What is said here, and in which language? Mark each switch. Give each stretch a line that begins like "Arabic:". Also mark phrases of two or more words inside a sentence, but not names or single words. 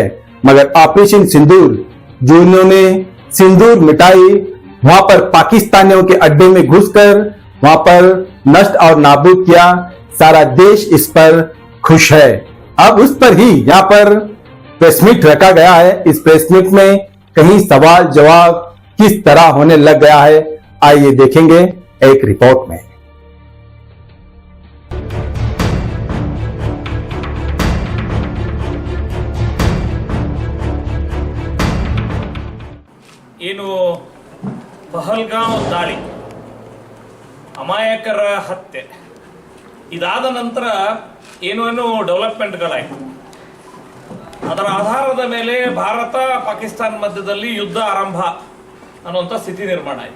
Hindi: मगर ऑपरेशन सिंदूर जो इन्होंने सिंदूर मिटाई, वहां पर पाकिस्तानियों के अड्डे में घुसकर वहां पर नष्ट और नाबूद किया, सारा देश इस पर खुश है। अब उस पर ही यहां पर
English: press meet
Hindi: रखा गया है। इस
English: press meet
Hindi: में कहीं सवाल जवाब किस तरह होने लग गया है, आइए देखेंगे एक रिपोर्ट में।
Kannada: ಏನು ಪಹಲ್ಗಾಂವ್ ದಾಳಿ, ಅಮಾಯಕರ ಹತ್ಯೆ, ಇದಾದ ನಂತರ ಏನೇನು ಡೆವಲಪ್ಮೆಂಟ್ಗಳಾಯಿತು, ಅದರ ಆಧಾರದ ಮೇಲೆ ಭಾರತ ಪಾಕಿಸ್ತಾನ ಮಧ್ಯದಲ್ಲಿ ಯುದ್ಧ ಆರಂಭ ಅನ್ನುವಂಥ ಸ್ಥಿತಿ ನಿರ್ಮಾಣ ಆಯಿತು.